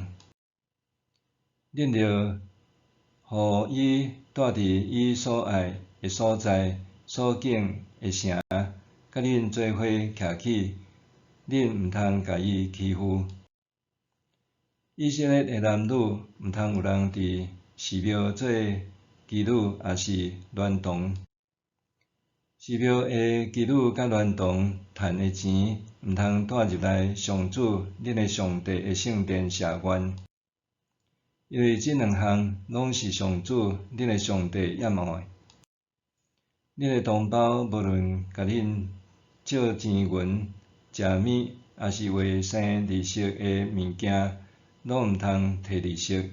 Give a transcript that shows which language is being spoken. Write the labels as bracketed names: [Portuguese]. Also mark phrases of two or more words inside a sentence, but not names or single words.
[Min Nan Chinese] 恁着互伊住伫伊所爱的所在，所敬的城，甲恁做伙徛起，恁毋通甲伊欺负。以色列的男女毋通有人伫寺庙做妓女，也是孌童。寺庙的妓女甲孌童趁的钱，毋通带入来上主恁的上帝的圣殿谢愿，因为这2项拢是上主恁的上帝厌恶的。恁的同胞无论甲恁借钱银、食物，也是为生利息的物件，拢毋通摕利息。